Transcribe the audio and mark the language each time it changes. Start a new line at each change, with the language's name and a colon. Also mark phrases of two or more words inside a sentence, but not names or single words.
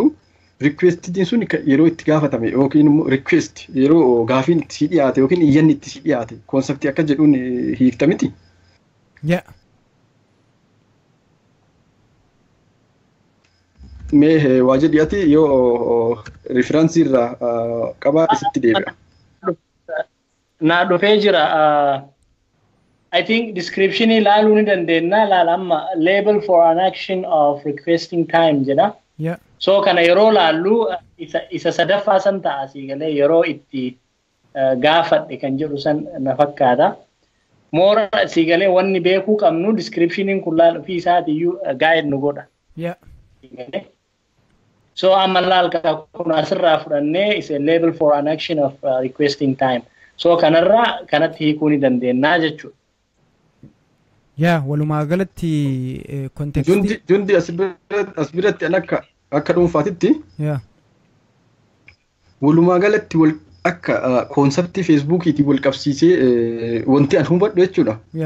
Oromo: Requestiin sun yeroo itti gaafatame yookiin immoo request yeroo gaafiin itti si dhiyaate yookiin iyyanni itti si dhiyaate konseptii akka jedhuun hiikta miti. Mee waa jedhiyaati yoo referaansii irraa qabaa isitti deebi'a. Naa dhufee jira.
English: I think
Oromo: description ilaaluu ni dandeenya. Laala amma
English: label for an action of requesting time
Oromo: jedha. So kana yeroo laallu isa sadaffaa san ta'a siigalee yeroo itti gaafadhe kan jedhu san na fakkaata. Moora siigalee wanni beekuu qabnu descriptioniin kun laalu fi isaatiyyuu guide nu godha. So amma laalka kun asirraa fudhannee
English: is a label for an action of requesting time.
Oromo: So kanarraa kanatti hiikuu ni dandeenya jechuudha. Walumaa galatti kontekstii. Jundi as biratti akka dhuunfaatitti. Walumaa galatti akka konseptii Feesbuukiitiin wal qabsiisee wanti an hubadhu jechuudha.